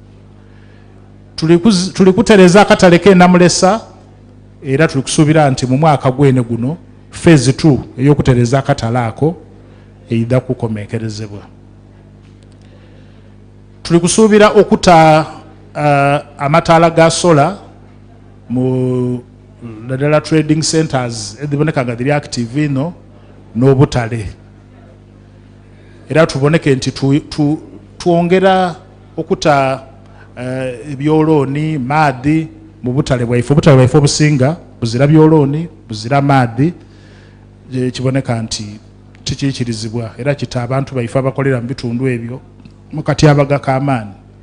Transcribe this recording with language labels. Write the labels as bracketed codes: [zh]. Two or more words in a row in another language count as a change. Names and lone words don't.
[xog] Tuli kutereeza akatale k'enamulesa, era tuli kusuubira nti mu mwaka gwene guno phase 2 ey'okutereeza akatale ako eyida kukomekerezebwa. Tuli kusuubira okuta amataala ga sola mu naddala [en] trading centers [xog] eziboneka nga ziri active ino n'obutale. Era tuboneke nti twongera okuta ebyolooni maadi mu butale bwaife. Obutale bwaife obusinga buzira byolooni, buzira maadi, kiboneka nti tikiikirizibwa era kita abantu baife abakolera mu bitundu ebyo mu katyabaga k'amaani.